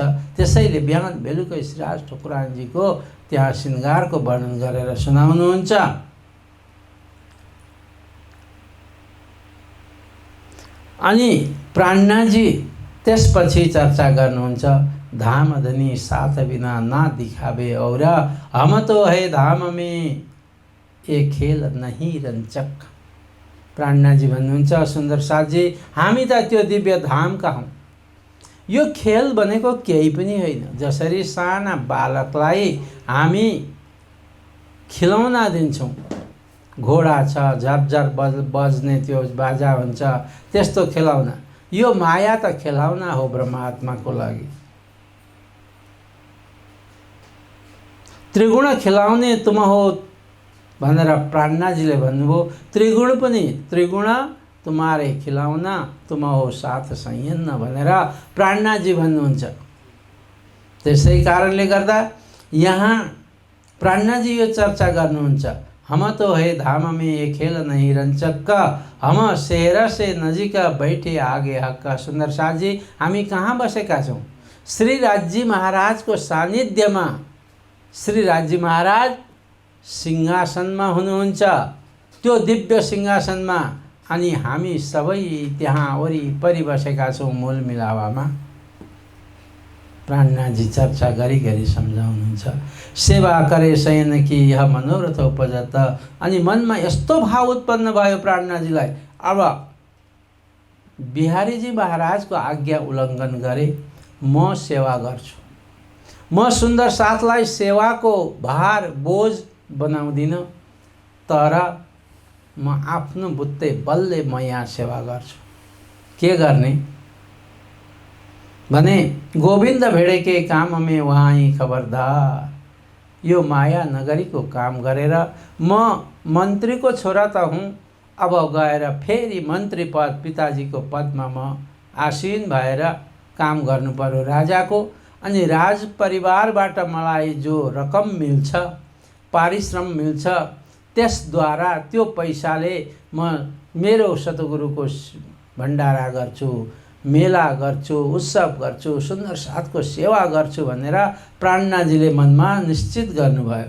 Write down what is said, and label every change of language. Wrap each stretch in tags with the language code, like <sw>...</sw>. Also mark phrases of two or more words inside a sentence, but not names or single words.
<ne>त्यसैले बिहान बेलुकै श्रीराज ठकुरानजीको त्यहाँ श्रृङ्गारको वर्णन गरेर सुनाउनुहुन्छ। अनि प्राणनाथजी त्यसपछि चर्चा गर्नुहुन्छ।</ne> <hi>धाम धनी साथ बिना ना दिखावे और हम तो है धाम में ये खेल नहीं रञ्चक।</hi> <ne>प्राणनाथजी भन्नुहुन्छ, सुन्दर साथजी हामी त त्यो दिव्य धामका हौँ। यो खेल भनेको केही पनि होइन। जसरी साना बालकलाई हामी खिलौना दिन्छौँ, घोडा छ, झरझर बज्ने त्यो बाजा हुन्छ, त्यस्तो खेलाउना। यो माया त खेलाउना हो ब्रह्मात्माको लागि।</ne> <hi>त्रिगुण खिलाउने तुम हो</hi> <ne>भनेर प्राणनाथजीले भन्नुभयो। त्रिगुण पनि,</ne> <hi>त्रिगुण तुम्हारे खिलाउना तुम हो साथ संयन्न</hi> <ne>भनेर प्राणनाथजी भन्नुहुन्छ। त्यसै कारणले गर्दा यहाँ प्राणनाथजी यो चर्चा गर्नुहुन्छ।</ne> <hi>हम तो है धाम में ये खेल नहीं रञ्चक, हम शहर से नजिक बैठे आगे हक्क।</hi> <ne>सुन्दर साथजी हामी कहाँ बसेका छौँ? श्री राज्य महाराजको सानिध्यमा। श्री राज्य महाराज सिंहासनमा हुनुहुन्छ, त्यो दिव्य सिंहासनमा। अनि हामी सबै त्यहाँ वरिपरि बसेका छौँ मूल मिलावामा। प्राणनाथजी चर्चा गरी गरी सम्झाउनुहुन्छ।</ne> <hi>सेवा करे शयन कि यह मनोरथ उपजत।</hi> <ne>अनि मनमा यस्तो भाव उत्पन्न भयो प्राणनाथजीलाई, अब बिहारीजी महाराजको आज्ञा उल्लङ्घन गरे, म सेवा गर्छु। म सुन्दर साथलाई सेवाको भार बोझ बनाउँदिन, तर म आफ्नो बुत्ते बलले म यहाँ सेवा गर्छु। के गर्ने भने</ne> <hi>गोविन्द भेडेके काम में वहाँ खबरदार।</hi> <ne>यो माया नगरीको काम गरेर म मन्त्रीको छोरा त हुँ, अब गएर फेरि मन्त्री पद पिताजीको पदमा म आसीन भएर काम गर्नु पर्यो राजाको। अनि राज परिवारबाट मलाई जो रकम मिल्छ, पारिश्रम मिल्छ, त्यसद्वारा त्यो पैसाले म मेरो सतगुरुको भण्डारा गर्छु, मेला गर्छु, उत्सव गर्छु, सुन्दर साथको सेवा गर्छु भनेर प्राणनाथजीले मनमा निश्चित गर्नुभयो।</ne>